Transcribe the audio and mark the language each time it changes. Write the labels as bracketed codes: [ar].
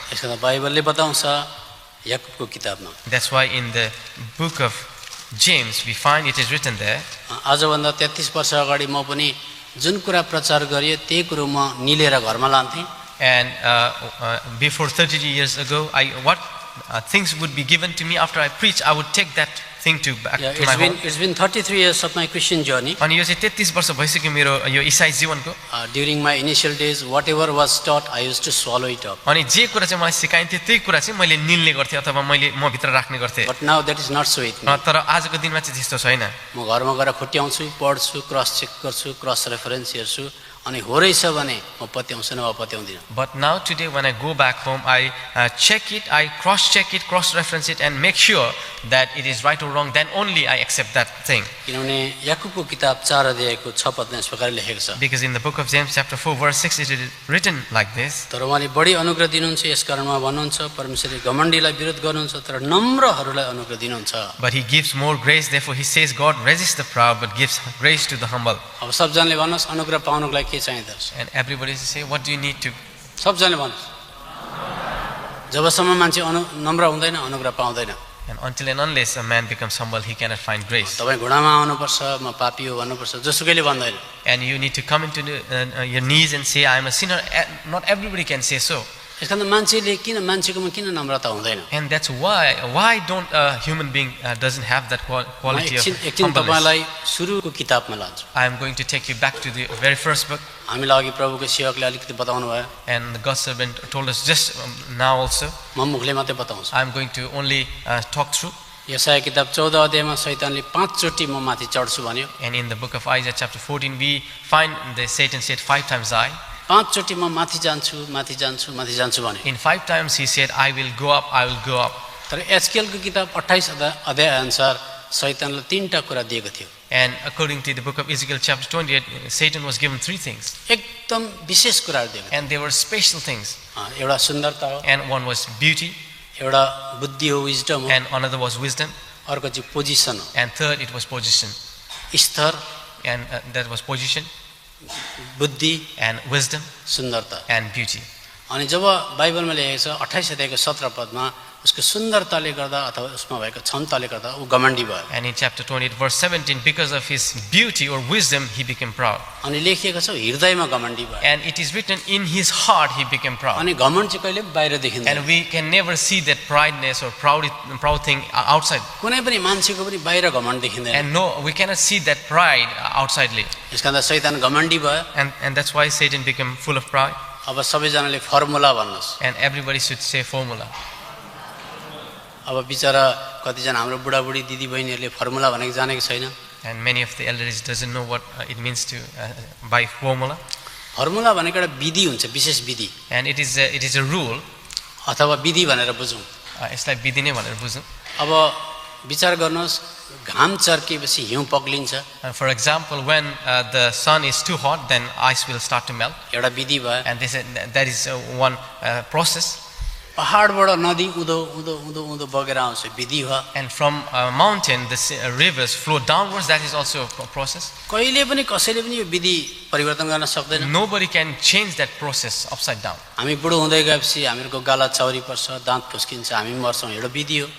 [ne] यसको बाइबलले बताउँछ याकुबको किताबमा. [en] That's why in the book of James we find it is written there. [ne] आजभन्दा 33 वर्ष अगाडि म पनि जुन कुरा प्रचार गरिए त्यही कुरो म निलेर घरमा लान्थे. [en] And before 30 years ago, what things would be given to me after I preach, I would take that thing to back to my home. It's been 33 years of my Christian journey. [ne] अनि यो चाहिँ 33 वर्ष भइसक्यो मेरो यो ईसाई जीवनको. [en] During my initial days, whatever was taught, I used to swallow it up. [ne] अनि जे कुरा चाहिँ मलाई सिकाइन्थ्यो त्यही कुरा चाहिँ मैले निल्ने गर्थे अथवा मैले म भित्र राख्ने गर्थे. [en] But now that is not so with me. [ne] तर आजको दिनमा चाहिँ त्यस्तो छैन. म घरमा गएर खुट्याउँछु, पढ्छु, क्रस चेक गर्छु, क्रस रेफरेन्स हेर्छु अनि हो रहेछ भने म पत्याउँछु नभए पत्याउँदिन. [en] But now today when I go back home, I check it, I cross check it, cross reference it and make sure that it is right or wrong, then only I accept that thing. [ne] किनभने याकुबको किताब 4 अध्यायको 6 पदमा यस प्रकारले लेखेको छ. [en] Because in the book of James chapter 4 verse 6 it is written like this. [ne] तर उहाँले बढी अनुग्रह दिनुहुन्छ यसकारण उहाँ भन्नुहुन्छ परमेश्वरले घमण्डीलाई विरोध गर्नुहुन्छ तर नम्रहरूलाई अनुग्रह दिनुहुन्छ. [en] But he gives more grace, therefore he says God resists the proud but gives grace to the humble. [ne] अब सबजनाले भन्नुहोस् अनुग्रह पाउनको लागि के चाहिँदो रहेछ? [en] And everybody say, what do you need to? [ne] सबजनाले भन्नुहोस्. जबसम्म मान्छे नम्र हुँदैन अनुग्रह पाउँदैन. [en] And until and unless a man becomes humble, he cannot find grace. [ne] तपाई घुँडामा आउनुपर्छ, म पापी हो भन्नुपर्छ, जोसुकैले भन्दैन. [en] And you need to come into your knees and say, I am a sinner. Not everybody can say so. [ne] यसकारण मान्छेले मान्छेकोमा किन नम्रता हुँदैन? [en] And that's why don't a human being doesn't have that quality of [ne] एकछिन [en] humbleness. [ne] तपाईलाई सुरुको किताबमा लान्छु. [en] I am going to take you back to the very first book. [ne] हामीलाई अघि प्रभुको सेवकले अलिकति बताउनु भयो. [en] And the God's servant told us just now also. [ne] म मुखले मात्रै बताउँछु. [en] I am going to only talk through. [ne] यशाया किताब 14 अध्यायमा शैतानले 5 चोटी म माथि चढ्छु भन्यो. [en] And in the book of Isaiah chapter 14 we find that Satan said 5 times I. [ne] 5 चोटी म माथि जान्छु, माथि जान्छु, माथि जान्छु भन्यो. [en] In 5 times he said, I will go up, I will go up. [ne] तर एचकेलको किताब 28 अध्याय अनुसार शैतानले 3टा कुरा दिएको थियो. [en] And according to the book of Ezekiel chapter 28, Satan was given 3 things. [ne] एकदम विशेष कुराहरु दिएको. [en] And they were special things. [ne] एउटा सुन्दरता हो. [en] And one was beauty. [ne] एउटा बुद्धि हो, विजडम हो. [en] And another was wisdom. [ne] अर्को चाहिँ पोजिसन हो. [en] And third it was position. [ne] स्तर. [en] And that was position. [ne] बुद्धि [en] and wisdom [ne] सुन्दरता [en] and beauty. [ne] अनि जब बाइबलमा लेखेको छ 28 अध्यायको 17 पदमा उसको सुन्दरताले गर्दा अथवा उसमा भएको क्षमताले गर्दा उ घमण्डी भयो. [en] And in chapter 28 verse 17, because of his beauty or wisdom he became proud. [ne] अनि लेखिएको छ हृदयमा घमण्डी भयो. [en] And it is written in his heart he became proud. [ne] अनि घमण्ड चाहिँ कहिले बाहिर देखिँदैन. [en] And we can never see that prideness or proud thing outside. [ne] कुनै पनि मान्छेको पनि बाहिर घमण्ड देखिँदैन. [en] And no, we cannot see that pride outsidely. [ne] यसकारण शैतान घमण्डी भयो. [en] And that's why Satan became full of pride. [ne] अब सबैजनाले formula भन्नुस्. [en] And everybody should say formula. [ne] अब बिचारा कतिजना हाम्रो बुढाबुढी दिदीबहिनीहरूले फर्मुला भनेको जानेको छैन. [en] And many of the elders doesn't know what it means to buy formula. [ne] Formula भनेको एउटा विधि हुन्छ, विशेष विधि. [en] And it is a rule. [ne] अथवा विधि भनेर बुझौँ. यसलाई विधि नै भनेर बुझौँ. अब विचार गर्नुहोस् घाम चर्केपछि हिउँ पग्लिन्छ. [en] For example, when the sun is too hot, then ice will start to melt. [ne] एउटा विधि भयो. [en] And that is one process. [ne] पहाडबाट नदी उदो उदो उदो उदो बगेर आउँछ, विधि हो. [en] And from a mountain the rivers flow downwards, that is also a process. [ne] कहिले पनि कसैले पनि यो विधि परिवर्तन गर्न सक्दैन. [en] Nobody can change that process upside down. [ne] हामी बुढो हुँदै गएपछि हामीहरूको गाला चौरी पर्छ, दाँत फुस्किन्छ, हामी मर्छौँ, एउटा विधि हो.